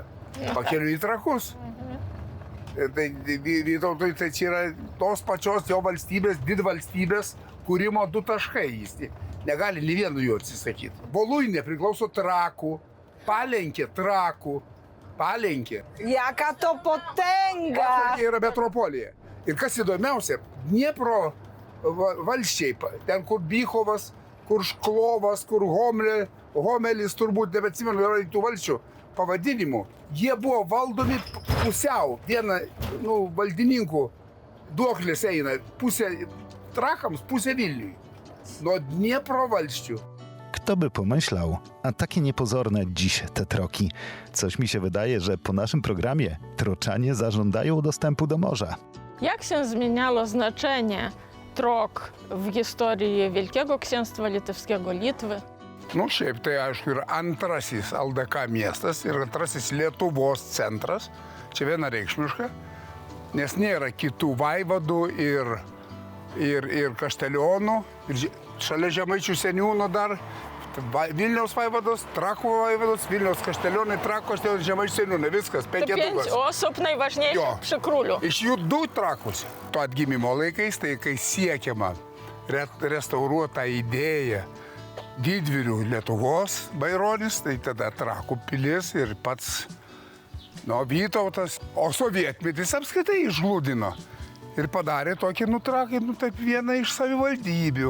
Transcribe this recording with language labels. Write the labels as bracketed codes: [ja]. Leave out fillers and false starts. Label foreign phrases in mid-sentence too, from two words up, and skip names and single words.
[lt] Pakeliu į Trakus. Tai Vytautui tai čia yra tos pačios jo valstybės, didvalstybės kūrimo 2 taškai. Jis negali nė vienu jų atsisakyti. Voluinė priklauso Trakų, Palenkė Trakų, Palenkė. [pl] Jaka to potęga! [lt] Tokia yra metropolija. Ir kas įdomiausia, Dniepro valsčiai, ten kur Bychovas, kur Šklovas, kur Homelis, turbūt nebeatsimenu, yra tų valsčių pavadinimų, jie buvo valdomi pusiau. Viena, valdininkų duoklės eina pusė Trakams, pusė Vilniui. Nuo Dniepro valsčių. [pl] Kto by pomyślał, a takie niepozorne dziś te troki. Coś mi się wydaje, że po naszym programie troczanie zażądają dostępu do morza. Jak się zmieniało znaczenie trok w historii Wielkiego Księstwa Litewskiego, Litwy? [lt] Šiaip tai aišku yra antrasis LDK miestas ir antrasis Lietuvos centras. Čia vienareikšmiška, nes nėra kitų vaivadų ir kaštelionų. Ir šalia Žemaičių seniūno dar Vilniaus vaivados, Trakų vaivados, Vilniaus kaštelionai, Trakų kaštelionai, Žemaičių seniūnai. Viskas, 5 [pl] osób najważniejszych przy królu. [lt] Iš jų 2 Trakus. To atgimimo laikais, tai kai siekiama restauruotą idėją didvyrių Lietuvos Baironis, tai tada Trakų pilis ir pats Vytautas. O sovietmetis apskritai išglūdino ir padarė tokį Trakai, taip vieną iš savivaldybių.